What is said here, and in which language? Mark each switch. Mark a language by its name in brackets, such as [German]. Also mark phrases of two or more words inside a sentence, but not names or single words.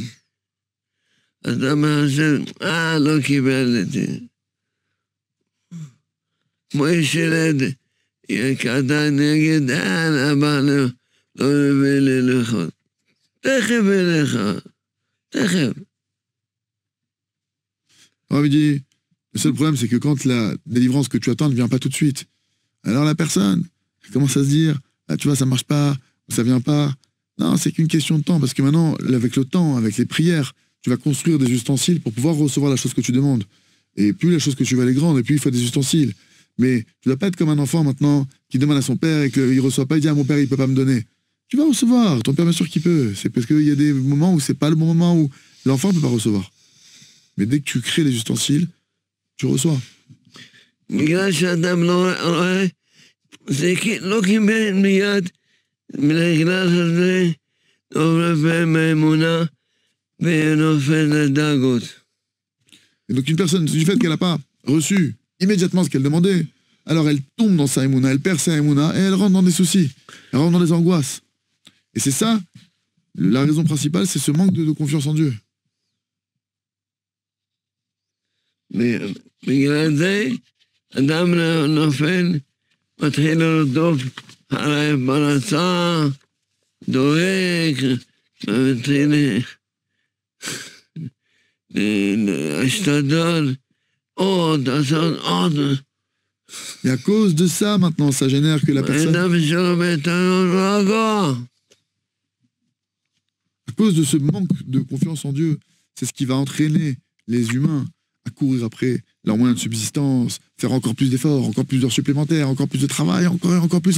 [Hebrew] אתה חושב, לא קיבלתי. כמו יש ילד, כשאתה נגד, אבא לא מביא לי לאכול. תכף אליך, תכף. [French] On lui dit, le seul problème, c'est que quand la délivrance que tu attends ne vient pas tout de suite, alors la personne commence à se dire, ah, tu vois, ça marche pas, ça vient pas. Non, c'est qu'une question de temps, parce que maintenant, avec le temps, avec les prières, tu vas construire des ustensiles pour pouvoir recevoir la chose que tu demandes. Et plus la chose que tu veux, elle est grande, et plus il faut des ustensiles. Mais tu ne dois pas être comme un enfant maintenant qui demande à son père et qu'il ne reçoit pas, il dit, ah, mon père, il ne peut pas me donner. Tu vas recevoir, ton père, bien sûr qu'il peut. C'est parce qu'il y a des moments où c'est pas le bon moment où l'enfant ne peut pas recevoir. Mais dès que tu crées les ustensiles, tu reçois. [Hebrew] בגלל שאדם לא רואה, זה לא קיבל מיד, בגלל שזה עובר מהאמונה ונופל לדאגות. [French] Et donc une personne, du fait qu'elle n'a pas reçu immédiatement ce qu'elle demandait, alors elle tombe dans sa émouna, elle perd sa émouna et elle rentre dans des soucis, elle rentre dans des angoisses. Et c'est ça, la raison principale, c'est ce manque de confiance en Dieu. [Hebrew] בגלל זה אדם נופל, מתחיל לרדוף אחרי פרנסה, דואג, מתחיל להשתדל עוד, לעשות עוד. [French] Et à cause de ça, maintenant, ça génère que la personne... À cause de ce manque de confiance en Dieu, c'est ce qui va entraîner les humains à courir après leurs moyens de subsistance, faire encore plus d'efforts, encore plus d'heures supplémentaires, encore plus de travail, encore plus.